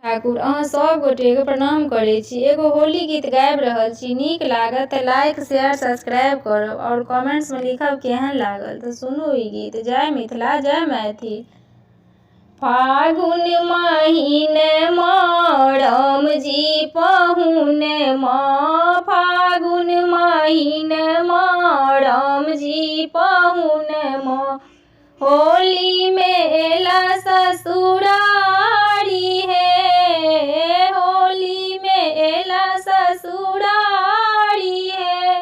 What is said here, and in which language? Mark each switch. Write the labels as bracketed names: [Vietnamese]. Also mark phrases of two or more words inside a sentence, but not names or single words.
[Maithili] ठाकुर अहाँ सब गोटे के प्रणाम करे छी। एगो होली गीत गाबि रहल छी, नीक लागत त [English] like share subscribe [Maithili] करब और कमेंट्स में लिखब केहन लागल। तो सुनू ई गीत। जय मिथिला जय मैथिल। फागुन महीनमा राम जी पहुनमा, फागुन महीनमा राम जी पहुनमा, होली में एला ससुरारी है, होली में एला ससुरारी है।